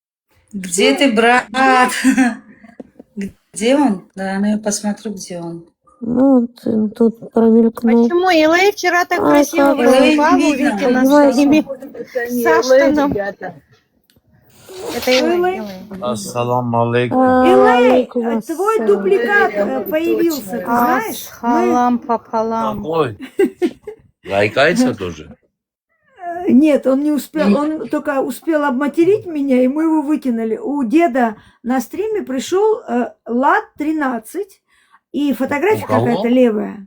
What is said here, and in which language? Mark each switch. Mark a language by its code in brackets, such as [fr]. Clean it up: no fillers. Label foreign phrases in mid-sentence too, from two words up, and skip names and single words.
[ru] Где ты, брат? Где он? Да, ну я посмотрю, где он. Ну, тут промелькнул. Почему? Элэй вчера так красиво выступал у Викина с Аштоном. Это Элэй. [ar] السلام عليكم. [ru] Элэй, твой дубликат появился, ты знаешь? Халам пополам. Какой? Лайкается тоже? Нет, он не успел, он только успел обматерить меня, и мы его выкинули. У деда на стриме пришел лад 13, и фотография какая-то левая.